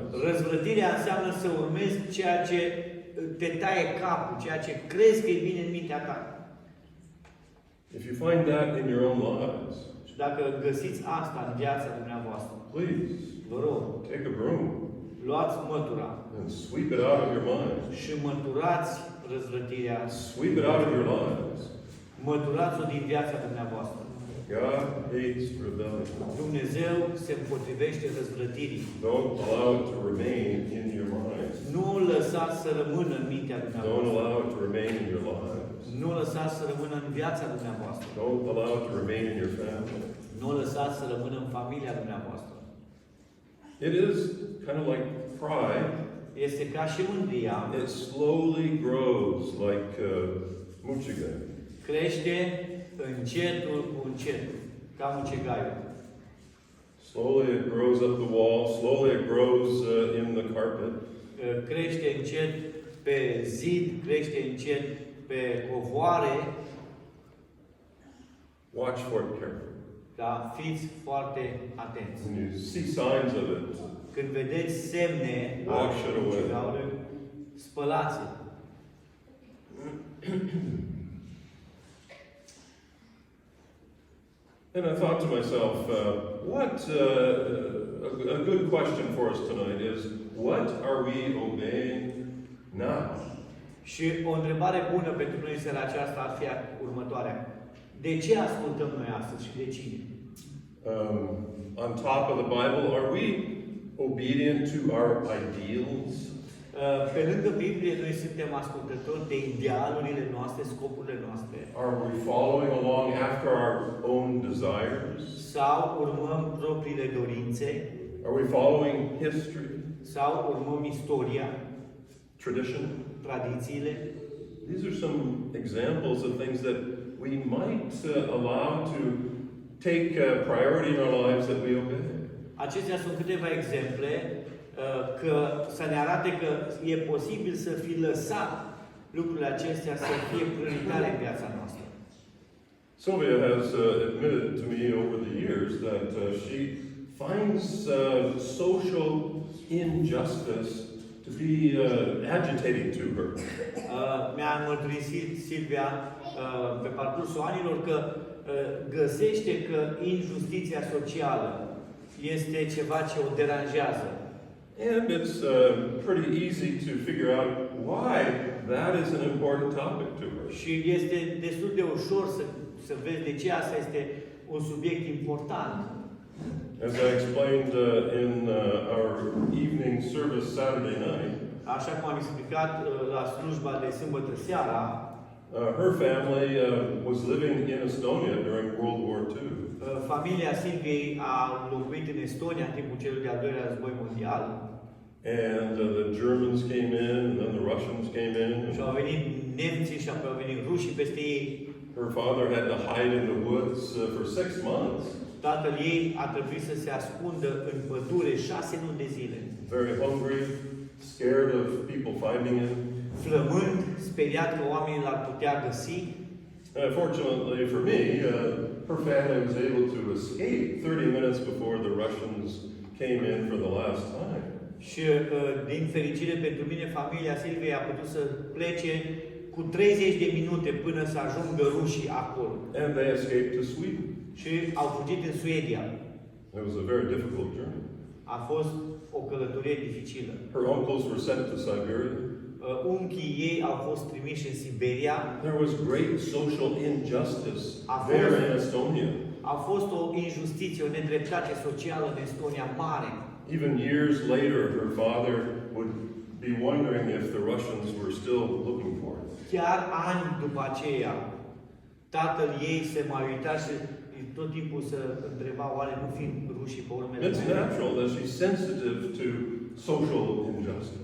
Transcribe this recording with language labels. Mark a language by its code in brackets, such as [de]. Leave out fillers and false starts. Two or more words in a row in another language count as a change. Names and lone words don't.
[ro] Răzvrătirea înseamnă să urmezi ceea ce te taie capul, ceea ce crezi că e bine în mintea ta. [en] If you find that in your own lives, [ro] Și dacă găsiți asta în viața dumneavoastră, [en] please [ro] vă rog, [en] take a broom [ro] luați mătura [en] and sweep it out of your mind. [ro] și măturați răzvrătirea, [en] Sweep it out of your lives. [ro] măturați-o din viața dumneavoastră. [en] God hates rebellion. [ro] Dumnezeu se împotrivește răzvrătirii. [en] Don't allow it to remain in your mind. [ro] Nu îl lăsați să rămână în mintea [en] Don't [ro] dumneavoastră. [en] allow it to remain in your lives. [ro] Nu îl lăsați să rămână în viața dumneavoastră. [en] Don't allow it to remain in your family. [ro] Nu îl lăsați să rămână în familia dumneavoastră. [en] It is kind of like pride. [ro] Este ca și mândria. [en] It slowly grows like muchiga. [ro] Crește încetul cu încetul, ca mucegaiul. [en] Slowly it grows up the wall. Slowly it grows in the carpet. [ro] Crește încet pe zid, crește încet pe covoare. [en] Watch for it carefully. [ro] Dar fiți foarte atenți. [en] When you see signs of it, [ro] Când vedeți semne [en] Wash it away. [ro] mucegaului, spălați-l. [en] and I thought to myself, a good question for us tonight is, what are we obeying now? [ro] Și o întrebare bună pentru noi în seara aceasta ar fi următoarea. De ce ascultăm noi astăzi și de cine? [en] On top of the Bible, are we obedient to our ideals? [ro] Pe lângă Biblie, noi suntem ascultători de idealurile noastre, scopurile noastre. [en] Are we following along after our own desires? [ro] Sau urmăm propriile dorințe? [en] Are we following history, [ro] Sau urmăm istoria, [en] tradition? [ro] tradițiile? [en] These are some examples of things that we might allow to take priority in our lives that we obey. [ro] Acestea sunt câteva exemple că să ne arate că e posibil să fi lăsat lucrurile acestea să fie prioritare în viața noastră. [en] Sylvia has admitted to me over the years that she finds social injustice to be agitating to her. [ro] Mi-a mărturisit Silvia pe parcursul anilor că găsește că injustiția socială este ceva ce o deranjează. [en] And it's pretty easy to figure out why that is an important topic to her. [ro] Și este destul de ușor să vezi de ce asta este un subiect important. [en] As I explained in our evening service Saturday night, [ro] Așa cum am explicat la slujba de sâmbătă seara, [en] her family was living in Estonia during World War II. [ro] Familia Silviei a locuit în Estonia în timpul celui de-al doilea război mondial. [en] And the Germans came in, and then the Russians came in. [ro] Și au venit nemții și apoi au venit rușii peste ei. [en] Her father had to hide in the woods for 6 months. [ro] Tatăl ei a trebuit să se ascundă în pădure 6 luni de zile. [en] Very hungry, scared of people finding him. [ro] Flămând, speriat că oamenii l-ar putea găsi. [en] Fortunately for me, her family was able to escape 30 minutes before the Russians came in for the last time. [ro] Și din fericire pentru mine, familia Silviei a putut să plece cu 30 de minute până să ajungă rușii acolo. [en] And they escaped to Sweden. [ro] Și au fugit în Suedia. [en] It was a very difficult journey. [ro] A fost o călătorie dificilă. [en] Her uncles were sent to Siberia. [ro] Unchii ei au fost trimiși în Siberia. [en] There was great social injustice there in Estonia. [ro] A fost o injustiție, o nedreptate socială în Estonia mare. [en] Even years later, her father would be wondering if the Russians were still looking for her. [ro] Chiar ani după aceea, tatăl ei se mai uita și tot timpul se întreba, oare nu fiind rușii pe urmele [en] It's [ro] mele? [en] natural that she's sensitive to social injustice.